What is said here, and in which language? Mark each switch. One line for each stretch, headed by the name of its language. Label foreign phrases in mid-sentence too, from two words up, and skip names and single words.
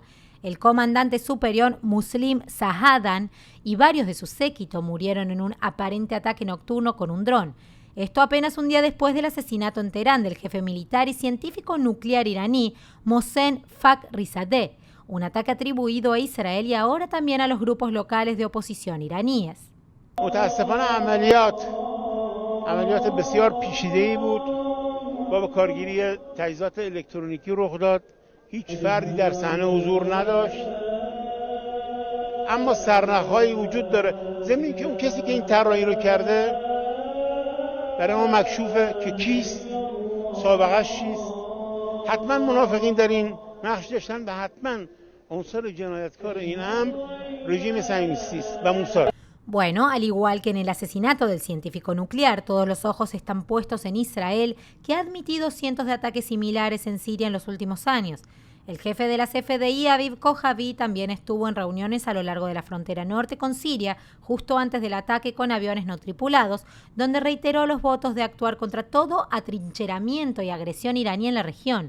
Spanish: El comandante superior Muslim Zahadan y varios de su séquito murieron en un aparente ataque nocturno con un dron. Esto apenas un día después del asesinato en Teherán del jefe militar y científico nuclear iraní Mohsen Fakhrizadeh. Un ataque atribuido a Israel y ahora también a los grupos locales de oposición iraníes.
Persian: متاسفانه عملیات بسیار پیچیده‌ای بود و با کارگیری تجهیزات الکترونیکی رخ داد. هیچ فردی در صحنه حضور نداشت. اما سرنخ‌هایی وجود داره. ضمن که اون کسی که این طراحی رو کرده برای ما مکشوفه که کیست، سابقه‌اش چیست. حتما منافقین در این نقش داشتن و حتما عنصر جنایتکار این امر رژیم صهیونیستی است و موساد.
Spanish: Bueno, al igual que en el asesinato del científico nuclear, todos los ojos están puestos en Israel, que ha admitido cientos de ataques similares en Siria en los últimos años. El jefe de la CFDI, Aviv Kojavi, también estuvo en reuniones a lo largo de la frontera norte con Siria, justo antes del ataque con aviones no tripulados, donde reiteró los votos de actuar contra todo atrincheramiento y agresión iraní en la región.